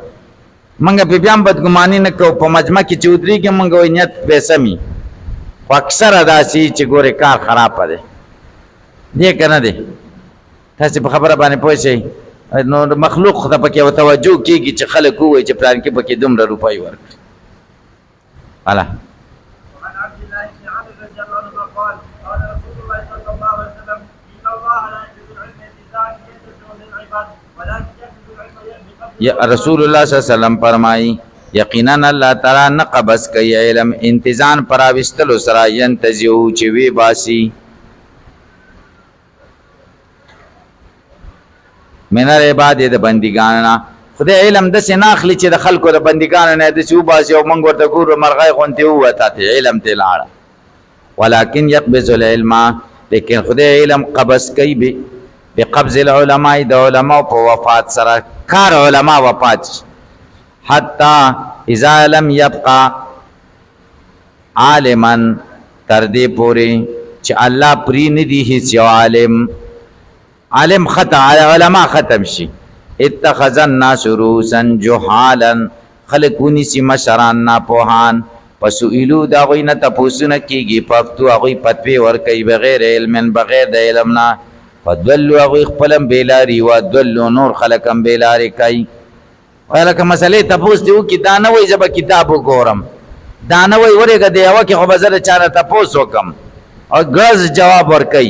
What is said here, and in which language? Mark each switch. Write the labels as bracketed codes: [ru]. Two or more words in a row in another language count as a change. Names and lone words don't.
[ps] موږ پې بیا هم بدګماني نه کوو، په مجمع کې چې ودرېږي موږ وایي نیت پې سمي، خو اکثره داسې چې ګورې کار خرابه دی دی که نه دی. تاسې په خبره باندې پوه شئ، نو مخلوق ته پکې یوه توجه کېږي چې خلک ووایي چې پلانکي پکې دومره روپۍ ورکړي. هله [ar] وعن عبد الله بن عمرو رضي الله عنهما قال قال رسول الله صلى الله عليه وسلم ان الله لا يقبض العلم انتزاعا ينتزع للعباد ولكن يقبض العلم بقبض. [ps] رسول الله صلی الله علیه وسلم فرمایي یقینا الله تعالی نه قبض کوي علم انتزاعا پراوستلو سره، ینتزعو چې وی باسي، [ar] من العباد [ps] د بندګانو نه. خدای علم داسې نه اخلي چې د خلکو د بندګانو نه داسې وباسي او موږ ورته ګورو مرغۍ غوندې ووته علم ترې لاړه. [ar] ولکن یقبض العلم، [ps] لیکن خدای علم قبض کوي [ar] بقبض العلماء، [ps] د علماء په وفات سره، کار علما وفات، [ar] حتی اذا لم یبقى عالما، [ps] تر دې پورې چې الله پرې نه دی هیڅ یو عالم ختم، علما ختم شي. [ar] اتخذ الناس رؤوسا جهالا، [ps] خلک ونیسي مشران ناپوهان، فسئلو د هغوی نه تپوسونه کېږي، پښتو هغوی فتوې ورکوي [ar] بغیر علم، [ps] بغیر د علم نه. فدلو هغوی خپل هم بېلاري ودلو نور خلک هم بېلارې کوي. وایي لکه مسلې تپوس دې وکړي، دا نه وایي زه به کتاب وګورم، دا نه وایي ورېږه د یوه کې خو به زه د چا نه تپوس وکړم، او ګز جواب ورکوي.